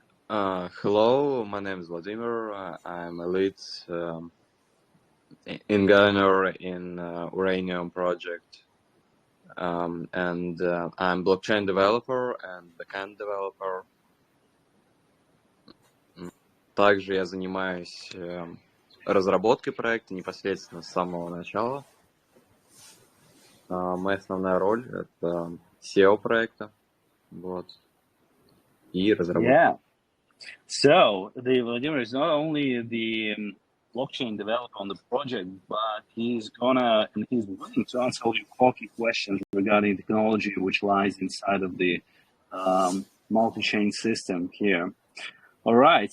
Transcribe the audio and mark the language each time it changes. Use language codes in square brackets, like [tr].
[en] Hello, my name is Vladimir. I'm a lead engineer in Uranium project, and I'm blockchain developer and backend developer. [ru] Также я занимаюсь разработкой проекта непосредственно с самого начала. Моя основная роль — это SEO проекта, вот, и разработка. [en] Yeah. So the Vladimir is not only the blockchain developer on the project, but he's willing to answer all your quirky questions regarding technology which lies inside of the multi-chain system here. All right.